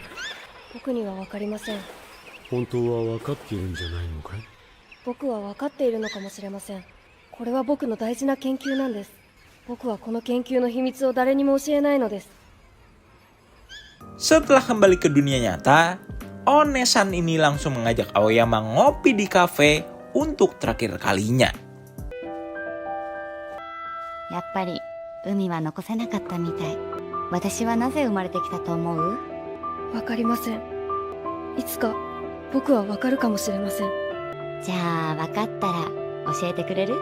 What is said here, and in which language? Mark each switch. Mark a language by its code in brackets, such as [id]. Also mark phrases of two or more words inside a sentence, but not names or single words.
[ja] 僕には分かりません。本当は分かっているんじゃないのかい。僕は分かっているのかもしれません。これは僕の大事な研究なんです。 僕はこの研究の秘密を誰にも教えないのです。 [id] Setelah kembali ke dunia nyata, One-san ini langsung mengajak Aoyama ngopi di kafe untuk terakhir kalinya. [ja] やっぱり海は残せなかったみたい。私はなぜ生まれてきたと思う？わかりません。いつか僕はわかるかもしれません。じゃあ分かったら教えてくれる？